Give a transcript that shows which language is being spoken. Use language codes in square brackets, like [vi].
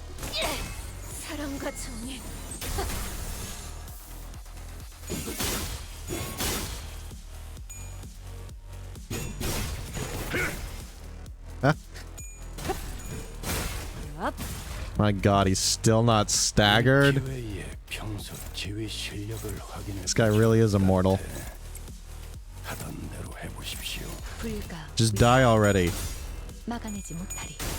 [ko] 사랑과 정의. [en] My god, he's still not staggered. [ko] 기회에 평소 지휘 실력을 확인해. [en] This guy really is immortal. [ko] 하던 대로 해보십시오. 불가 [en] Just die already. [ko] 막아내지 못하리.